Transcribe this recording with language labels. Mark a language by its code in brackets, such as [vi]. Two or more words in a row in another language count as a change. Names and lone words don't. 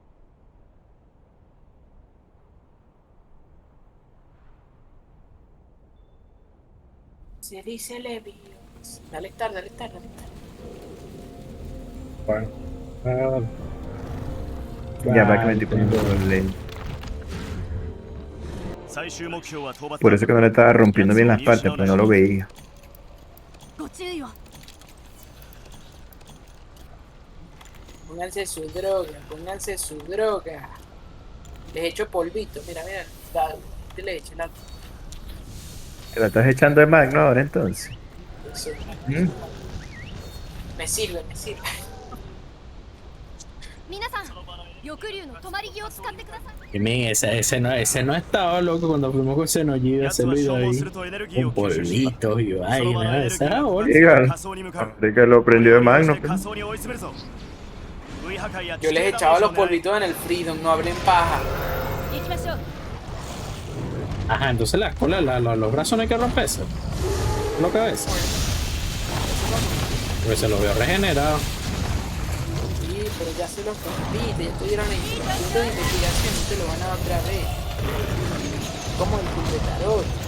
[es] Se dice Levi. Dale estar, dale estar, dale estar. Bueno. Ya va que me estoy poniendo lento. Por eso que no le estaba rompiendo bien las partes, pero no lo veía. [ja] ご注意を。 [es] Pónganse su droga, pónganse su droga. Les echo polvito, mira, mira. Dale, te le echo la. ¿Te la estás echando de Magno ahora entonces? Eso, ¿Mm? me sirve, me sirve. [ja] 皆さん、翼竜の止まり木を使ってください。 [es] Y miren, ese no estaba loco cuando fuimos con Xenoji a hacerlo y ahí con polvitos y vaina. Ese era bueno. Digan, de que lo prendió de Magno. Yo les echaba los polvitos en el Freedom, no hablen paja. [ja] 行きましょう。 [es] Ajá, entonces las colas, los brazos no hay que romperse. Lo que ves. Porque se los veo regenerados. Sí, pero ya se los rompiste, ya tuvieron en punto de investigación, no te lo van a dar otra vez. Como el completador.